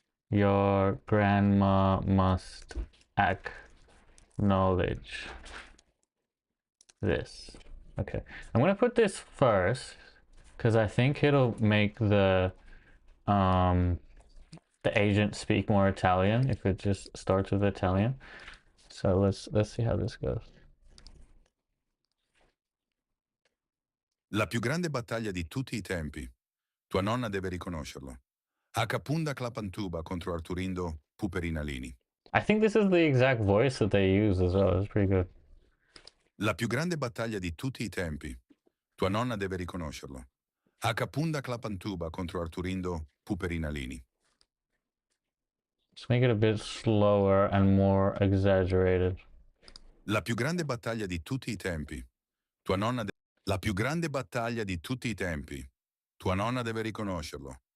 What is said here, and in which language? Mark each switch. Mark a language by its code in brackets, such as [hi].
[en] Your grandma must acknowledge this. Okay, I'm gonna put this first because I think it'll make the agent speak more Italian if it just starts with Italian. So let's see how this goes. [it] La più grande battaglia di tutti i tempi. Tua nonna deve riconoscerlo. Hakapunda Clapantuba contro Arturindo Puperinalini. [en] I think this is the exact voice that they use as well. It's pretty good. [it] La più grande battaglia di tutti i tempi. Tua nonna deve riconoscerlo. Hakapunda Clapantuba contro Arturindo Puperinalini. [en] Just make it a bit slower and more exaggerated. [it] La più grande battaglia di tutti i tempi. Tua nonna La più grande battaglia di tutti i tempi. Tua nonna deve riconoscerlo.